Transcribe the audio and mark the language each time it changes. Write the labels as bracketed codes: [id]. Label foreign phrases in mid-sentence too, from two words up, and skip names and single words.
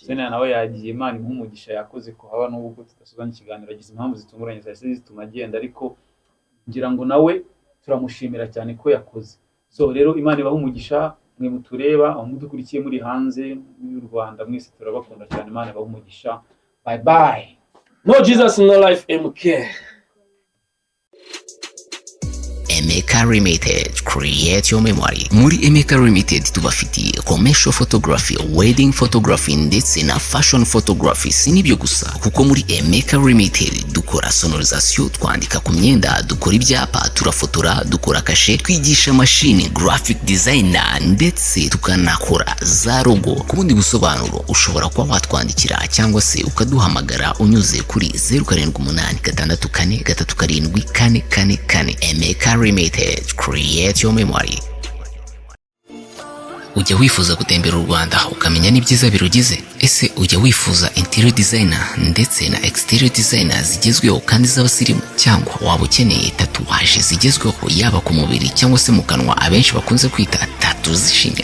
[rw] sena nawe yagiye Imana ibaha umugisha yakoze ko haba n'ubwo tudasubanye ikiganiro agize impamvu zitunguranye zahise zituma agenda ariko ngira ngo nawe turamushimira cyane ko yakoze. So rero Imana ibaha umugisha mwe mutureba mudukurikiye muri hanze y'u Rwanda mwese turabakunda cyane Imana ibaha umugisha. [en] Bye bye. No Jesus no life MK. Emeka Limited, create your memory. [rw] Muri Emeka Limited tubafitiye [en] commercial photography, wedding photography [rw] ndetse na [en] fashion photography. [rw] Sinibyo gusa kuko muri Emeka Limited dukora sonorisation, twandika ku myenda, dukora ibyapa, turafotora, dukora kashe, twigisha machine, [en] graphic designer [rw] ndetse tukanakora za logo. Ku bundi busobanuro ushobora kuba watwandikira cyangwa se ukaduhamagara unyuze kuri 0786437444. [en] Emeka Limited, create your memory. [rw] Ujya wifuza gutembera u Rwanda ukamenya n'ibyiza birugize? Ese ujya wifuza [en] interior designer [rw] ndetse na [en] exterior designer [rw] zigezweho kandi z'abasirimu, cyangwa waba ukeneye tatuwaje zigezweho yaba ku mubiri cyangwa se mu kanwa abenshi bakunze kwita tatu zishinya?